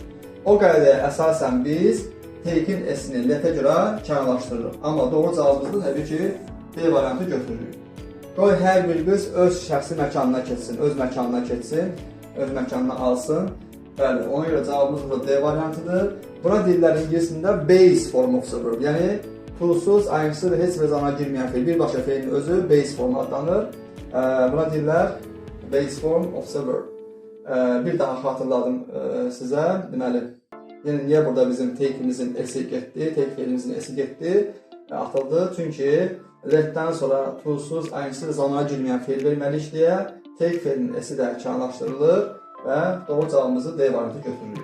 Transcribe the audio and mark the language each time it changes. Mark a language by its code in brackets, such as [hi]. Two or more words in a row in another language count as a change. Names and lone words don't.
[az] O qaydaya əsasən biz take'in esini letə görə kənarlaşdırırıq. Amma doğru cavabımızda təbii ki, D variantı götürürük. Qoy hər bir qız öz şəxsi məkanına keçsin, öz məkanına keçsin, öz məkanına alsın. Bəli, ona görə cavabımız burada D variantıdır. Buna dillər ingilisində [en] base form of the verb, [az] yəni to'suz, ing'siz və heç bir zamana girməyən feil, birbaşa feilin özü [en] base formu [az] adlanır. Buna deyirlər [en] base form of the verb. [az] Bir daha xatırladım sizə. Deməli, yəni niyə burada bizim take'imizin esi getdi, take feilimizin esi getdi, atıldı. Çünki letdən sonra to'suz, ing'siz zamana girməyən feil verməliyik deyə take feilinin esi də kənarlaşdırılır və doğru cavabımızı D variantı götürürük.